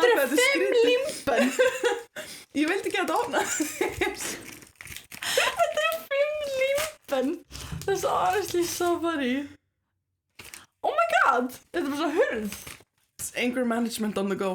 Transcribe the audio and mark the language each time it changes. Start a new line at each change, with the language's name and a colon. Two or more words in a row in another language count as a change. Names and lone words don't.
Icelandic: Nei, þetta eru 5 límbönd. Ég vildi ekki að þetta opna. Þetta eru 5 límbönd.
English: That's honestly so funny. Oh my god,
Icelandic: þetta er bara svo hurð.
English: It's anger management on the go.